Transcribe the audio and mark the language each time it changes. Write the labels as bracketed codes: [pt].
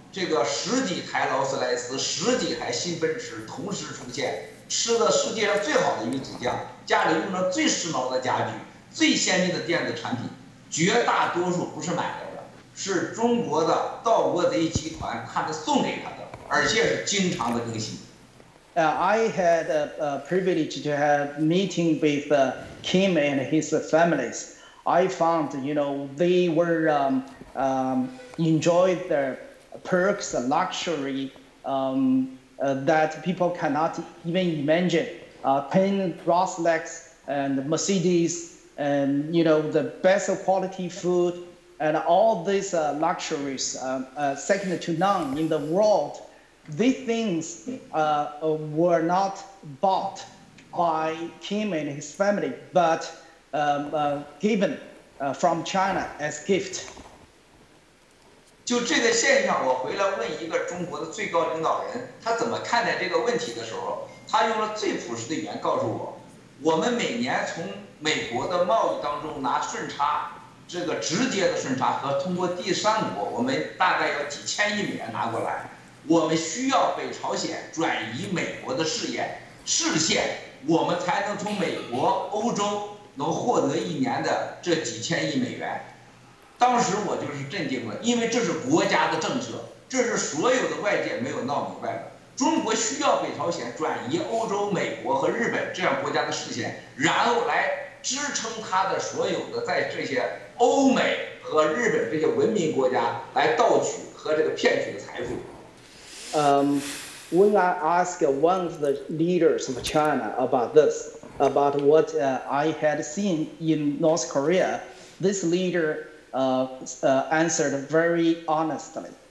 [zh] 这个10几台劳斯莱斯、10几台新奔驰同时出现，吃的世界上最好的鱼子酱，家里用着最时髦的家具、最先进的电子产品，绝大多数不是买来的，是中国的盗国贼集团他们送给他的，而且是经常的更新。 [en] I had a privilege to have meeting with Kim and his families. I found, they were enjoyed their perks and luxury that people cannot even imagine 10 Rolex and Mercedes, and the best quality food, and all these luxuries, second to none in the world. These things were not bought by him and his family, but given from China as gift. [zh] 就这个现象，我回来问一个中国的最高领导人，他怎么看待这个问题的时候，他用了最朴实的语言告诉我：我们每年从美国的贸易当中拿顺差，这个直接的顺差和通过第三国，我们大概要几千亿美元拿过来。我们需要北朝鲜转移美国的视线，我们才能从美国、欧洲能获得一年的这几千亿美元。当时我就是震惊了，因为这是国家的政策，这是所有的外界没有闹明白的。中国需要北朝鲜转移欧洲、美国和日本这样国家的视线，然后来支撑它的所有的在这些欧美和日本这些文明国家来盗取和这个骗取的财富。 [en] When I asked one of the leaders of China about this, about what I had seen in North Korea, this leader answered very honestly.